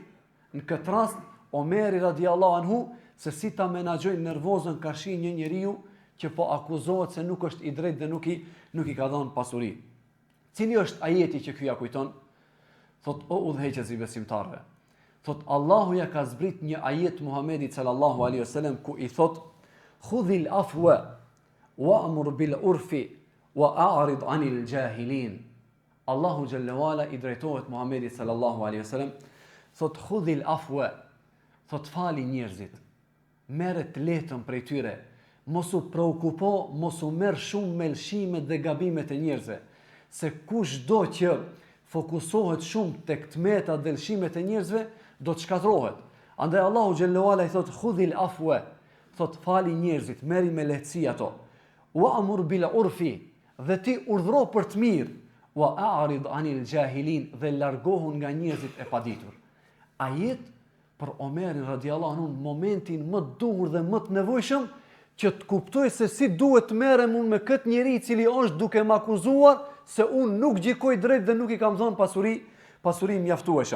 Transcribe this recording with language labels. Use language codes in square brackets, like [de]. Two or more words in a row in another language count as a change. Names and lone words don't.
[sq] Në këtë rast Omeri [ar] رضي الله عنه [sq] se si ta menaxhojë nervozën ka shi një njeriu që po akuzohet se nuk është i drejtë dhe nuk i ka dhënë pasuri. Cili është ajeti që ky ja kujton? Thot o udhëheqës i besimtarve. Thot Allahu ja ka zbrit një ajet Muhamedit [ar] صلى الله عليه وسلم [sq] ku i thot [ar] خذ العفو وأمر بالعرف وأعرض عن الجاهلين. [sq] Allahu [ar] جل وعلا [sq] i drejtohet Muhamedit [ar] صلى الله عليه وسلم, [sq] thot [ar] خذ العفو, [sq] thot fali njerëzit. Merret letën prej tyre. Mos u preokupo, mos u merr shumë me lëshimet dhe gabimet e njerëzve, se kushdo që fokusohet shumë tek tmetat dhe lëshimet e njerëzve, do të shkatërrohet. Andaj Allahu [ar] جل وعلا [sq] i thot [ar] خذ العفو, [sq] thot fali njerëzit, merri me lehtësi ato. [ar] وأمر بالعرف, [sq] dhe ti urdhro për të mirë, [ar] وأعرض عن الجاهلين, [sq] dhe largohu nga njerëzit e paditur. Ajet për Omerin [ar] رضي الله عنه [sq] në momentin më të duhur dhe më të nevojshëm që të kuptoj se si duhet të merrem unë me këtë njeri i cili është duke më akuzuar se unë nuk gjikoj drejt dhe nuk i kam dhënë pasuri mjaftueshëm.